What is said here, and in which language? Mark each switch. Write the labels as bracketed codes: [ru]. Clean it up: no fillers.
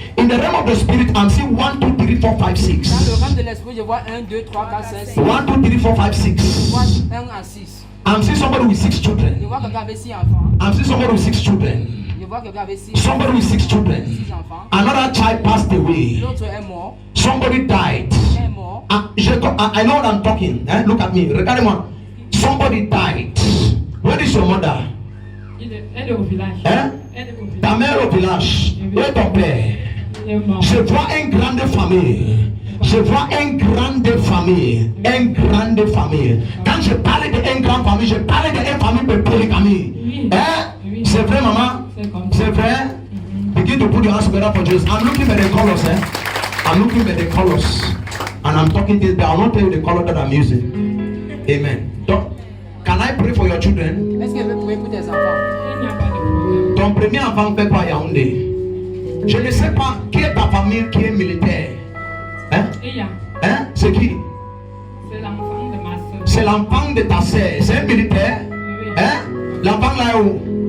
[en] In the realm of the spirit, I'm seeing 1, 2, 3, 4, 5, 6. [fr] Dans le rang de l'esprit, je vois 1, 2, 3, 4, 5, 6. [en] 1, 2, 3, 4, 5, 6. [fr] Je vois 1 à 6. [en] I'm seeing somebody with 6 [fr] Je [en] children. [fr] vois quelqu'un avec 6 enfants. [en] I'm seeing somebody with 6 children. [fr] Je vois quelqu'un avec 6 [en] Somebody with 6 children. [fr] enfants. [en] Another child passed away. [fr] L'autre est mort. [en] Somebody died. [fr] Est mort. [en] I know what I'm talking. Eh? Look at me. [fr] Regardez-moi. [en] Somebody died. Where is your mother? [fr] Elle est au village. Hein? Elle est au village. Ta mère au village. Où est ton père? Elle est morte. Je vois une grande famille. Je vois une grande famille. Une grande famille. Quand je parle d'une grande famille, je parle d'une famille de polygamie. Oui. Hein? Oui. C'est vrai, maman? C'est comme ça. C'est vrai? [en] Begin to put your hands together for Jesus. I'm looking at the colors, eh? I'm looking at the colors. And I'm talking this, but I'll not tell you the color that I'm using. Amen. Donc, can I pray for your children? [fr] Est-ce que je peux prier pour tes enfants? Il n'y a pas de problème. Ton premier enfant fait quoi à Yaoundé? Je ne sais pas qui est ta famille qui est militaire. Hein? Et il y a, Hein? C'est qui? c'est l'enfant de ma soeur. C'est l'enfant de ta sœur. C'est un militaire? Oui. Hein? L'enfant là est où?